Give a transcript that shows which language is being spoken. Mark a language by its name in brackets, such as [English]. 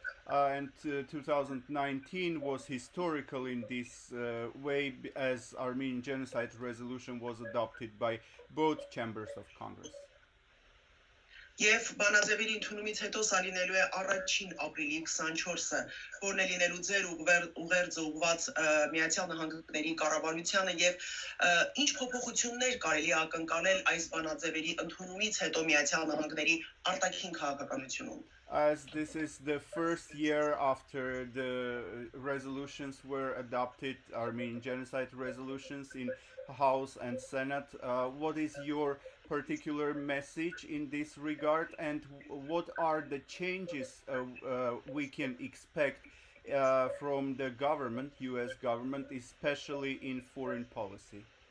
[English] And 2019 was historical in this way, as Armenian genocide resolution was adopted by both chambers of Congress. [Armenian] Եվ բանաձևերի ընդունումից հետո սա լինելու է առաջին ապրիլի 24-ը, որն է լինելու ձեր ուղերձը ուղղված Միացյալ Նահանգների կառավարությանը եւ ինչ փոփոխություններ կարելի է ակնկալել այս բանաձևերի ընդունումից հետո Միացյալ Նահանգների արտաքին քաղաքականությունում։ [English] As this is the first year after the resolutions were adopted, Armenian genocide resolutions in House and Senate, what is your particular message in this regard, and what are the changes we can expect from the government, US government, especially in foreign policy?